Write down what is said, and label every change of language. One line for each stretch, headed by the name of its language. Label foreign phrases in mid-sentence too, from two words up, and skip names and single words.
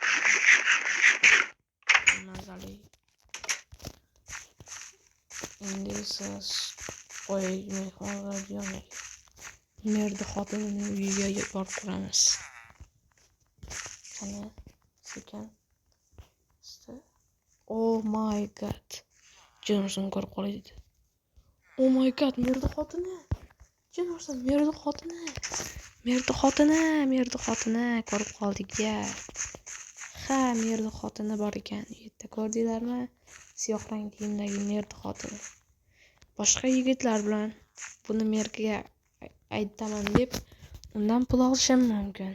Uzbek: Mazali. Endi esa qo'yib mehmonlar yo'q. Merda xotinining uyiga borib turamiz. Qani, sekin.
English: Oh my god.
Uzbek: Jonson ko'rib qoladi.
English: Oh my god,
Uzbek: merda xotini. Jonson, merda xotini ko'rib qoldik-ya. Ha, merda xotini bor ekan. Yerda ko'rdinglarmi? Siyoh rang kiyimdagi merda xotini. Boshqa yigitlar bilan buni merga aytaman deb undan pul olishim mumkin.